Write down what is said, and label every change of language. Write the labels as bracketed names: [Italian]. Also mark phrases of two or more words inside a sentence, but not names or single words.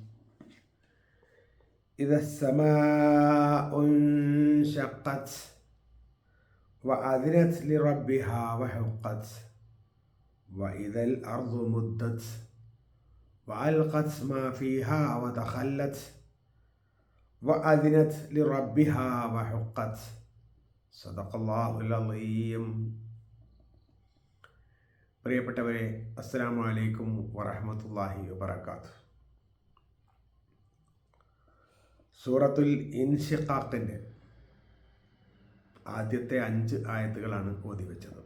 [Arabic] إذا السماء انشقت وأذنت لربها وحقت وإذا الأرض مدت وألقت ما فيها وتخلت وأذنت لربها وحقت. صدق الله العليم. [Malayalam] പ്രിയപ്പെട്ടവരെ, [Arabic] السلام عليكم ورحمة الله وبركاته. [Malayalam] സൂറത്തുൽ ഇൻശിഖാഖിൻ്റെ ആദ്യത്തെ 5 ആയത്തുകളാണ് ഓതി വെച്ചത്.